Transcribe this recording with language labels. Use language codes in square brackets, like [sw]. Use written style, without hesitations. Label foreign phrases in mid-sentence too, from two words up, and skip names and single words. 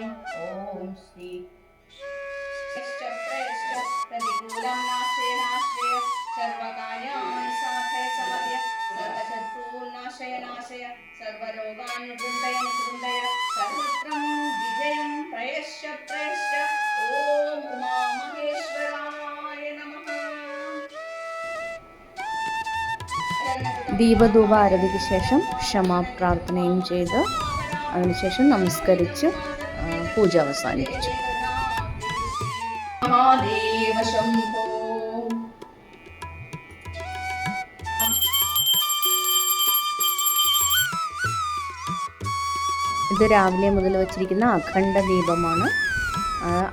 [sa] ओम श्री प्रतिकूलं नाशय सर्वकार्याणि साधय समर्पय सर्वशत्रून्नाशय सर्वरोगान् निवृन्दय सर्वत्रं विजयं प्रयश्च ओम उमामहेश्वराय नमः. [ml] ദീപധൂപ ആരതിക്ക് ശേഷം ക്ഷമാപ്രാർത്ഥനയും ചെയ്ത് അതിനുശേഷം നമസ്കരിച്ച് പൂജ അവസാനിപ്പിച്ചു. ഇത് രാവിലെ മുതൽ വച്ചിരിക്കുന്ന അഖണ്ഡ ദീപമാണ്, അണയാതെ വച്ചിരിക്കുന്നത്.